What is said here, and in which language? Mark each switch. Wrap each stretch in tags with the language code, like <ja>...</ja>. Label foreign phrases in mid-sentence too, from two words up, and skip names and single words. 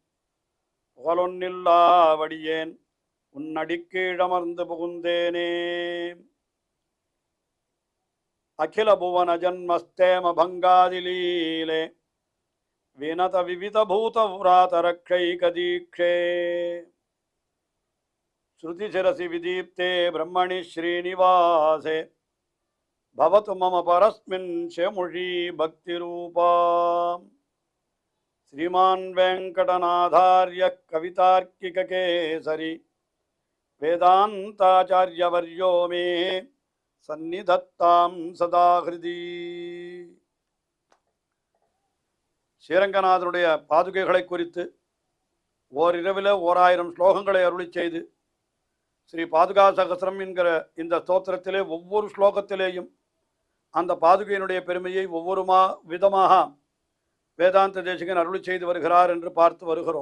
<ta>புகழொன்னில்லாவடியேன் உன்னடிக்கீழமர்ந்து புகுந்தேனே</ta> <sa>अखिल भुवन जन्मस्थेम भङ्गादिलीले विनत विविध भूत व्रातरक्षैकदीक्षे श्रुतिशिरसि विदीप्ते ब्रह्मणि श्रीनिवासे भवतु मम परस्मिन् शेमुषी भक्तिरूपा श्रीमान् वेङ्कटनाथार्य कवितार्किककेसरी वेदान्ताचार्यवर्यो मे सन्निधत्तां सदा हृदि ஸ்ரீரங்கநாதனுடைய</sa> <ta>பாதுகைகளை குறித்து ஓரிரவில் 1000 ஸ்லோகங்களை அருளிச் செய்து ஸ்ரீ பாதுகா சகஸ்ரம் என்கிற இந்த ஸ்தோத்திரத்திலே ஒவ்வொரு ஸ்லோகத்திலேயும் அந்த பாதுகையினுடைய பெருமையை ஒவ்வொரு விதமாக வேதாந்த தேசிகன் அருளி செய்து வருகிறார் என்று பார்த்து வருகிறோம்.</ta>